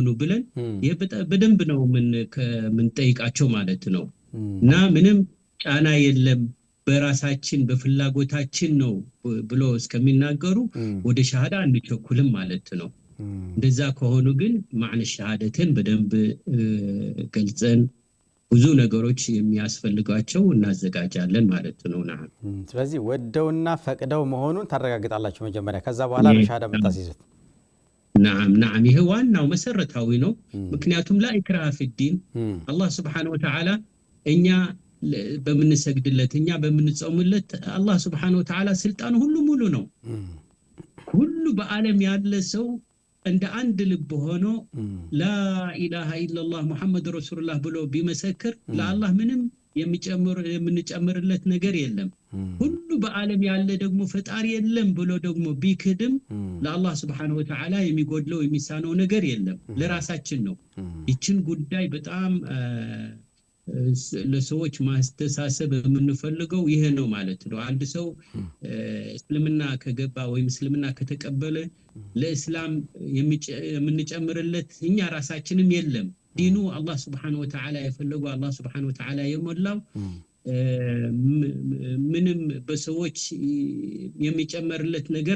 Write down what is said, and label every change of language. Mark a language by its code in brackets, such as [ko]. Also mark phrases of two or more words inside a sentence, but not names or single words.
[am] ብለን በደንብ ነው ምን ጠይቃቸው ማለት ነው እና ምንም ጫና የለም በራሳችን በፍላጎታችን ነው ብሎ እስከሚናገሩ ወደ ሸሃዳ አንቸኩልም ማለት ነው እንደዛ ከሆኑ ግን [ar] معنى الشهادة [am] በደንብ ገልጸን ብዙ ነገሮች የሚያስፈልጋቸው እናዘጋጃለን ማለት ነው ስለዚህ ወደውና ፈቅደው መሆኑን ታረጋግጣላችሁ መጀመሪያ ከዛ በኋላ በሸሃዳ መታስይዙት نعم ይሄ ዋናው መሰረታዊ ነው ምክንያቱም [ar] لا إكراه في الدين الله سبحانه وتعالى [am] እኛ በምንሰግድለት እኛ በምንጾምለት [ar] الله سبحانه وتعالى [am] ስልጣኑ ሁሉ ሙሉ ነው ሁሉ በአለም ያለ ሰው እንደ አንድ ልብ ሆኖ [ar] لا إله إلا الله محمد رسول الله [am] ብሎ ቢመሰክር ለአላህ ምንም የምንጨምርለት ነገር የለም ሁሉ በአለም ያለ ደግሞ ፈጣሪ የለም ብሎ ደግሞ ቢክድም ለአላህ [ar] سبحانه وتعالى [am] የሚጎድለው የሚሳነው ነገር የለም ለራሳችን ነው ይችን ጉዳይ በጣም ለሰዎች ማስተሳሰብ የምንፈልገው ይሄ ነው ማለት ነው አንድ ሰው እስልምና ከገባ ወይ እስልምና ከተቀበለ ለእስላም የምንጨምርለት እኛ ራሳችንም የለም ዲኑ አላህ [ar] سبحانه وتعالى [am] የፈለገው አላህ [ar] سبحانه وتعالى [am] የሞላው ምንም በሰዎች የሚጨመርለት ነገር